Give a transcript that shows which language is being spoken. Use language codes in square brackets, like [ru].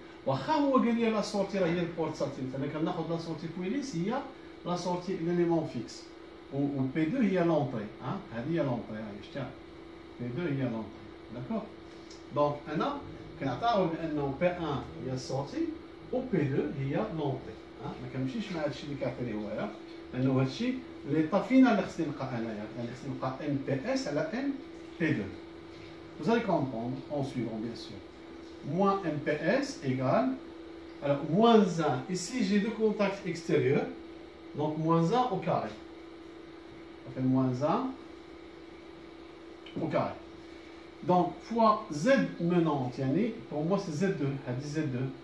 [fr] La sortie, la sortie Willis, il y a la sortie, l'élément fixe. Ou P2, il y a l'entrée. Il y a l'entrée. P2, il y a l'entrée. D'accord? Donc, P1, il y a sortie, ou P2, il y a l'entrée. [ar] ما كنمشيش مع هادشي اللي كيعطي لي هو لانه هادشي ليطا فينا اللي خصني نلقى انايا، يعني خصني نلقى ان بي اس على ان بي 2. [fr] Vous allez comprendre en suivant, bien sûr. Moins MPS égale, alors moins 1. Ici, j'ai deux contacts extérieurs, donc moins 1 au carré. Ça fait moins 1 au carré. Donc, fois Z menant, pour moi c'est Z2, elle dit Z2.